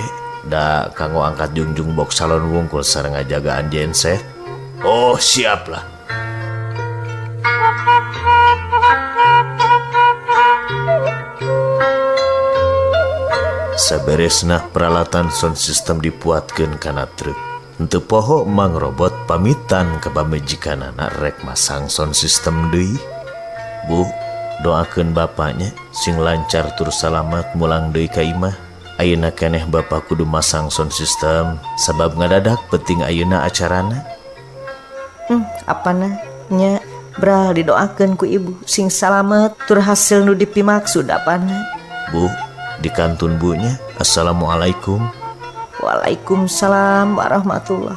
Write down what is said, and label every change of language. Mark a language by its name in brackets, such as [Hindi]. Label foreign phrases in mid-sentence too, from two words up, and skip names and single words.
[Sundanese] Da kanggo angkat jungjung box salon wungkul sareng ngajagaan genset. Oh, siaplah. Saberesna peralatan [English] sound system [Sundanese] dipuatkeun kana truk. Henteu poho Mang Robot pamitan ka pamajikanana rek masang [English] sound system [Sundanese] deui. Bu, doakeun bapaknya sing lancar tur salamat mulang deui ka imah. Ayeuna keneh bapak kudu masang [English] sound system [Sundanese] sabab ngadadak penting ayeuna acarana. Apana nya bral didoakeun ku ibu sing salamet tur hasil nu dipimaksud apana. Bu, dikantun bunya. Assalamualaikum. [Arabic] وعليكم السلام ورحمة الله.